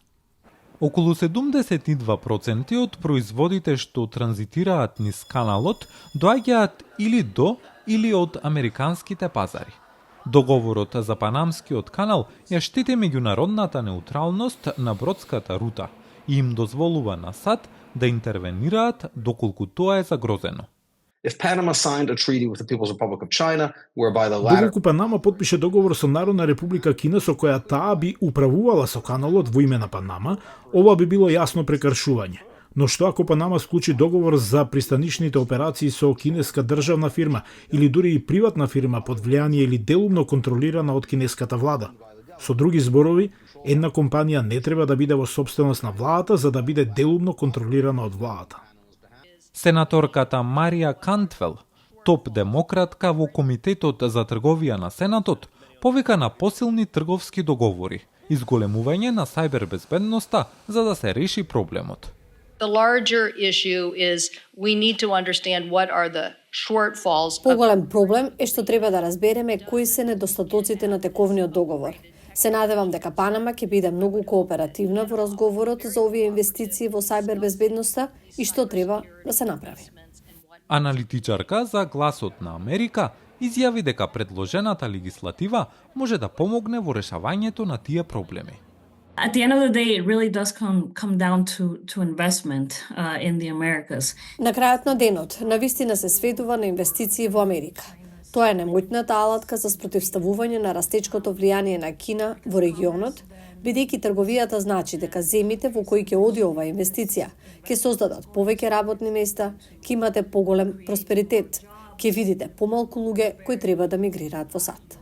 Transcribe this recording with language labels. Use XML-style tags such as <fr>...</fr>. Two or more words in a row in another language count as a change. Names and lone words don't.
<mk>Околу 72% од производите што транзитираат низ каналот доаѓаат или до или од американските пазари. Договорот за Панамскиот канал ја штити меѓународната неутралност на бродската рута и им дозволува на САД да интервенираат доколку тоа е загрозено.</mk> <en>If Panama signed a treaty with the People's Republic of China, whereby the latter...</en> <mk>Доколку Панама подпише договор со Народна република Кина со која таа би управувала со каналот во име на Панама, ова би било јасно прекршување. Но што ако Панама склучи договор за пристанишните операции со кинеска државна фирма или дури и приватна фирма под влијание или делумно контролирана од кинеската влада? Со други зборови, една компанија не треба да биде во сопственост на владата за да биде делумно контролирана од владата. Сенаторката Марија Кантвел, топ демократка во Комитетот за трговија на Сенатот, повика на посилни трговски договори, изголемување на сајбербезбедноста за да се реши проблемот.</mk> <en>The larger issue is we need to understand what are the shortfalls.</en> <mk>Поголем проблем е што треба да разбереме кои се недостатоците на тековниот договор. Се надевам дека Панама ќе биде многу кооперативна во разговорот за овие инвестиции во сајбербезбедноста и што треба да се направи. Аналитичарка за Гласот на Америка изјави дека предложената легислатива може да помогне во решавањето на тие проблеми.</mk> <en>At the end of the day, it really does come down to investment in the Americas.</en> <mk>На крајот на денот, навистина се сведува на инвестиции во Америка. Тоа е најмоćната алатка за спротивставување на растечкото влијание на Кина во регионот, бидејќи трговијата значи дека земите во кои ќе оди оваа инвестиција ќе создадат повеќе работни места, ќе имате поголем просперитет, ќе видите помалку луѓе кои треба да мигрираат во САД.</mk>